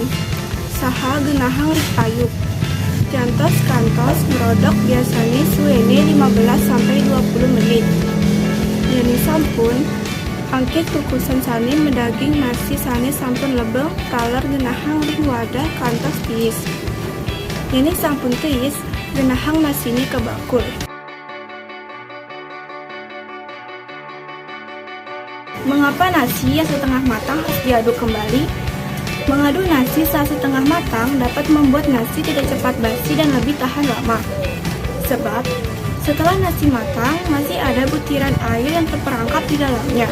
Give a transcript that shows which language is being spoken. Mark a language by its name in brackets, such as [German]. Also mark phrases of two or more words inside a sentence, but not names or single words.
[Balinese] Saha genahang ring payuk. Jantos kantos ngerodok biasanya suene 15-20 menit. Yani sampun, angkit kukusan sani mendaging nasi sani sampun lebeng taler genahang ring wadah kantos tiis. Yani sampun tiis, genahang nasini ke bakul. [Indonesian] Mengapa nasi yang setengah matang harus diaduk kembali? Mengaduk nasi saat setengah matang dapat membuat nasi tidak cepat basi dan lebih tahan lama. Sebab, setelah nasi matang, masih ada butiran air yang terperangkap di dalamnya.